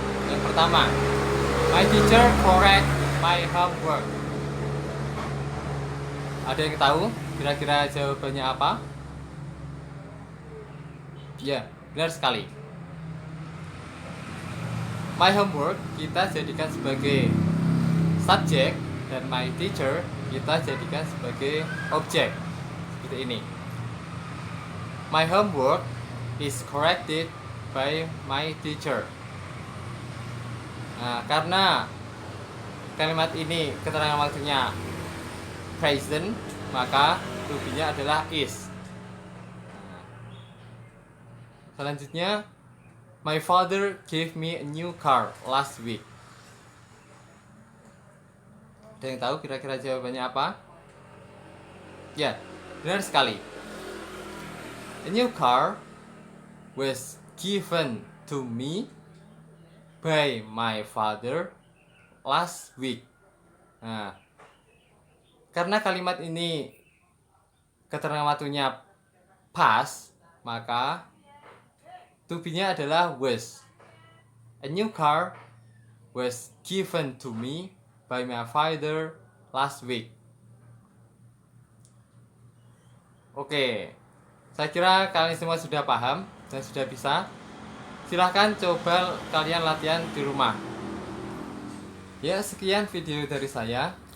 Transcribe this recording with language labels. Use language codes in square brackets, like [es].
[en] Yang pertama, my teacher correct my homework. [id] Ada yang tahu kira-kira jawabannya apa? Ya, benar sekali. My homework kita jadikan sebagai subjek dan my teacher kita jadikan sebagai objek. Seperti ini. [en] My homework is corrected by my teacher. [id] Nah, karena kalimat ini keterangan waktunya present, maka to be-nya adalah is. [en] Selanjutnya, my father gave me a new car last week. [id] Ada yang tahu kira-kira jawabannya apa? Ya, benar sekali. [en] A new car was given to me by my father last week. [id] Nah, karena kalimat ini keterangan waktunya past, maka to be-nya adalah was. [en] A new car was given to me by my father last week. [id] Oke, saya kira kalian semua sudah paham dan sudah bisa Silahkan coba kalian latihan di rumah. Ya, sekian video dari saya.